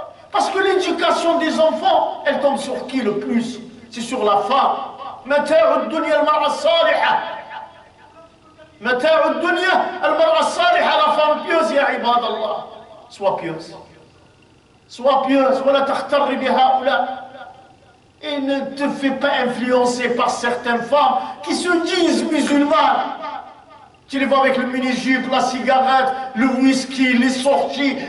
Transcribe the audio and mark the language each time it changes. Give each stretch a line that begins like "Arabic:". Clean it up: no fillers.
French: Parce que l'éducation des enfants, elle tombe sur qui le plus? C'est sur la femme.
Arabic: متاع الدنيا المرأة الصالحة، متاع الدنيا المرأة الصالحة،
French: la femme pieuse
Arabic: يا عباد الله.
French: Sois pieuse, sois pieuse,
Arabic: ولا تغتر بهؤلاء.
French: Et ne te fais pas influencer par certaines femmes qui se disent musulmanes. Tu les vois avec le mini-jupe, la cigarette, le whisky, les sorties.